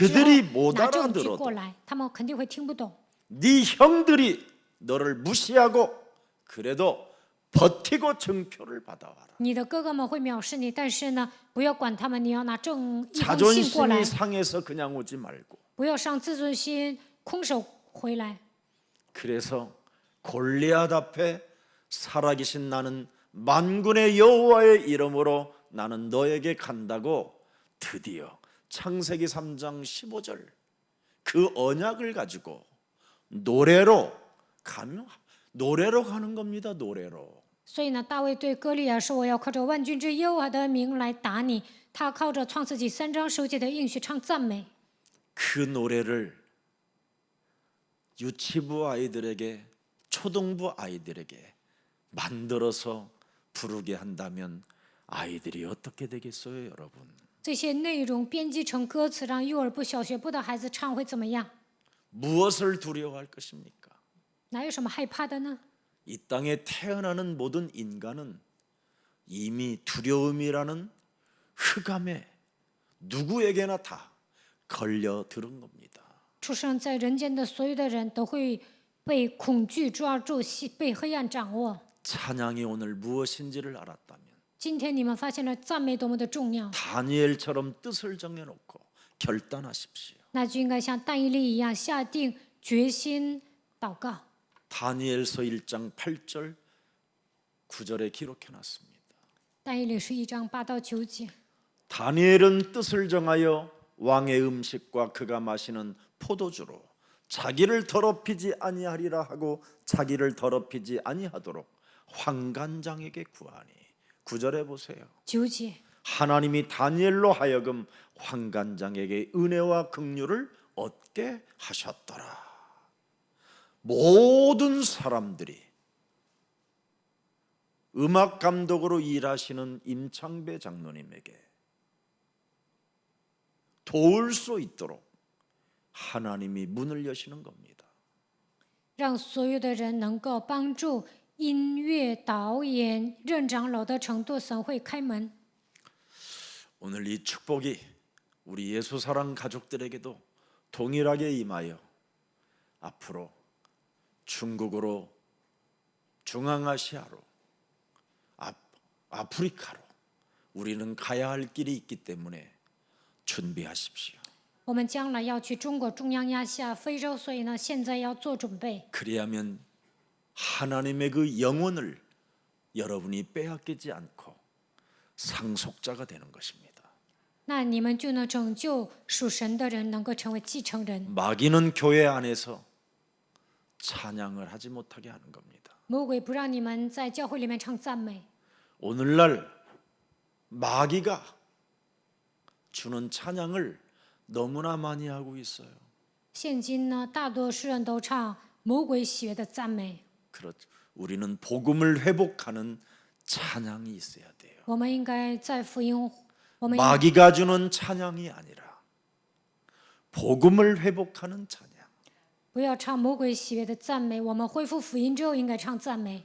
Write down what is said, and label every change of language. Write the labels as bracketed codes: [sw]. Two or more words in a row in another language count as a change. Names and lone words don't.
[ko] 그들이 [zh] 后 [ko] 못 [zh] 拿证据 [ko] 알아들어도 [zh] 过来，他们肯定会听不懂。 [ko] 네 형들이 너를 무시하고 그래도 버티고 증표를 받아와라. [zh] 你的哥哥们会藐视你，但是呢，不要管他们，你要拿一封信过来， [ko] 자존심이 상해서 그냥 오지 말고. [zh] 不要伤自尊心，空手回来。” [ko] 그래서 골리앗 앞에 살아계신 나는 만군의 여호와의 이름으로 나는 너에게 간다고 드디어 창세기 3장 15절 그 언약을 가지고 노래로 가는 겁니다. 노래로. [zh] 所以呢，大卫对歌利亚说：“我要靠着万军之耶和华的名来打你。” 他靠着创世纪3章10节的应许唱赞美。 [ko] 그 노래를 유치부 아이들에게 초등부 아이들에게 만들어서 부르게 한다면 아이들이 어떻게 되겠어요, 여러분? [zh] 这些内容编辑成歌词，让幼儿部、小学部的孩子唱会怎么样？ [ko] 무엇을 두려워할 것입니까? [zh] 哪有什么害怕的呢？ [ko] 이 땅에 태어나는 모든 인간은 이미 두려움이라는 흑암에 누구에게나 다 걸려들은 겁니다. [zh] 出生在人间的所有的人都会被恐惧抓住，被黑暗掌握。 [ko] 찬양이 오늘 무엇인지를 알았다면 [zh] 今天你们发现了赞美多么的重要， [ko] 다니엘처럼 뜻을 정해놓고 결단하십시오. [zh] 那就应该像但以理一样下定决心祷告。 [ko] 다니엘서 1장 8절 9절에 기록해놨습니다. [zh] 但以理是1章8到9节。 [ko] 다니엘은 뜻을 정하여 왕의 음식과 그가 마시는 포도주로 자기를 더럽히지 아니하리라 하고 자기를 더럽히지 아니하도록 환관장에게 구하니 9절에 보세요. [zh] 9节， [ko] 하나님이 다니엘로 하여금 환관장에게 은혜와 긍휼을 얻게 하셨더라. 모든 사람들이 음악 감독으로 일하시는 임창배 장로님에게 도울 수 있도록 하나님이 문을 여시는 겁니다. [zh] 让所有的人能够帮助音乐导演、任长老的程度，神会开门。 [ko] 오늘 이 축복이 우리 예수사랑 가족들에게도 동일하게 임하여 앞으로 중국으로, 중앙아시아로, 아프리카로 우리는 가야 할 길이 있기 때문에 준비하십시오. [zh] 我们将来要去中国、中央亚细亚、非洲，所以呢，现在要做准备。 [ko] 그리하면 하나님의 그 영혼을 여러분이 빼앗기지 않고 상속자가 되는 것입니다. [zh] 那你们就能拯救属神的人，能够成为继承人。 [ko] 마귀는 교회 안에서 찬양을 하지 못하게 하는 겁니다. [zh] 魔鬼不让你们在教会里面唱赞美。 [ko] 오늘날 마귀가 주는 찬양을 너무나 많이 하고 있어요. [zh] 现今呢，大多数人都唱魔鬼喜悦的赞美。 [ko] 그렇죠. 우리는 복음을 회복하는 찬양이 있어야 돼요. [zh] 我们应该在福音，我们 [ko] 마귀가 주는 찬양이 아니라 복음을 회복하는 찬양. [zh] 不要唱魔鬼喜悦的赞美。我们恢复福音之后，应该唱赞美。